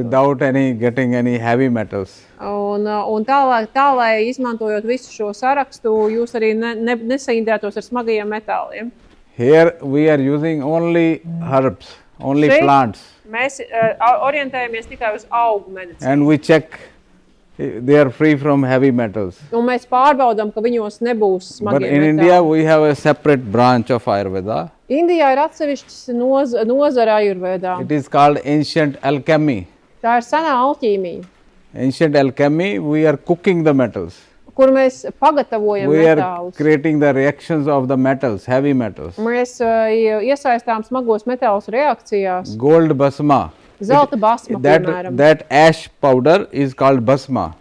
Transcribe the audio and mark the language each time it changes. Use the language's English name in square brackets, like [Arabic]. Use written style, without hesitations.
[English] without getting any heavy metals. [Latvian] Un tā, lai izmantojot visu šo sarakstu, jūs arī nesaindētos ar smagajiem metāliem. [English] Here we are using only herbs, only [Latvian] Šeit [English] plants, [Latvian] Mēs orientējamies tikai uz augu medicīnu. [English] and we check They are free from heavy metals. [Latvian] Un mēs pārbaudām, ka viņos nebūs [English] But [Latvian] smagie [English] in [Latvian] metāli. [English] India, we have a separate branch of Ayurveda. [Latvian] Indijā ir atsevišķs nozara Ayurvedā. [English] It is called ancient alchemy. [Latvian] Tā ir senā alķīmija, [English] Ancient alchemy, we are cooking the metals. [Latvian] kur mēs pagatavojam [English] We are [Latvian] metālus. [English] creating the reactions of the metals, heavy metals. [Latvian] Mēs iesaistām smagos metālus reakcijās. [English] Gold basma. [Latvian] Zelta basma, piemēram. [English] That ash powder is called basma.